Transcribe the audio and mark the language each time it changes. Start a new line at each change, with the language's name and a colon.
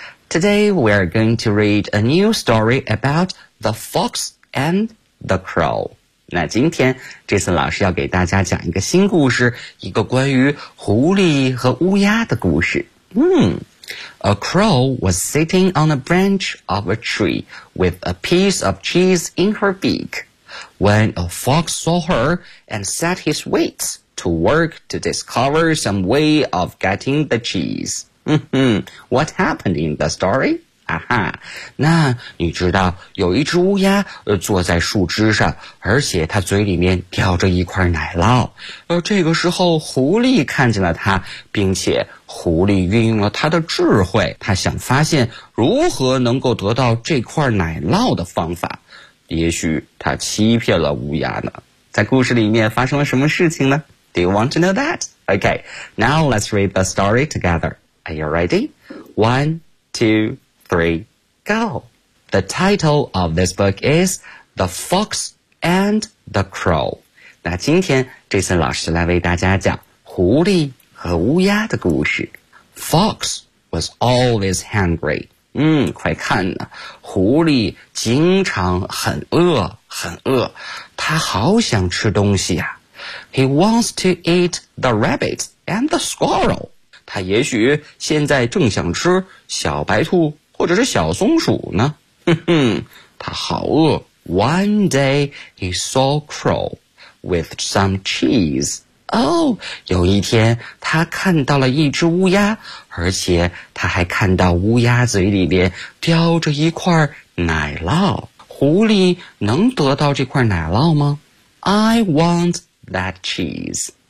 English: Today we are going to read a new story about the fox and the crow.
Chinese: 那今天 Jason 老师要给大家讲一个新故事，一个关于狐狸和乌鸦的故事。
English: A crow was sitting on a branch of a tree with a piece of cheese in her beak. When a fox saw her and set his wits. To work to discover some way of getting the cheese. What happened in the story? 啊哈，
Chinese: 那你知道有一只乌鸦坐在树枝上，而且它嘴里面叼着一块奶酪。这个时候狐狸看见了它，并且狐狸运用了它的智慧，它想发现如何能够得到这块奶酪的方法。也许它欺骗了乌鸦呢。在故事里面发生了什么事情呢？
English: Do you want to know that? Okay, now let's read the story together. Are you ready? 1, 2, 3, go! The title of this book is The Fox and the Crow.
Chinese: 那今天 Jason 老师来为大家讲狐狸和乌鸦的故事。
English: Fox was always hungry.
Chinese: 快看呢，狐狸经常很饿，很饿，它好想吃东西啊。
English: He wants to eat the rabbit and the squirrel.
Chinese: 他也许现在正想吃小白兔或者是小松鼠呢。哼哼，他好饿。
English: One day he saw crow with some cheese.
Chinese: 有一天他看到了一只乌鸦，而且他还看到乌鸦嘴里面叼着一块奶酪。狐狸能得到这块奶酪吗？
English: I want... That cheese.